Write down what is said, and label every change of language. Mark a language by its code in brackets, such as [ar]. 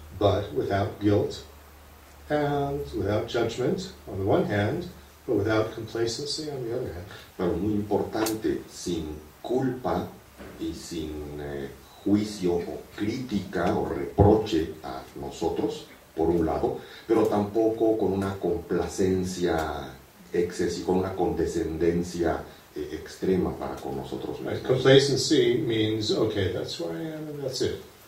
[en] But without guilt and without judgment on the one hand, but without complacency on the other hand. [es] Pero muy importante, sin culpa y sin juicio o crítica o reproche a nosotros, por un lado, pero tampoco con una complacencia excesiva, con una condescendencia extrema para con nosotros mismos. [en] Right. Complacency means, okay, that's where I am and that's it.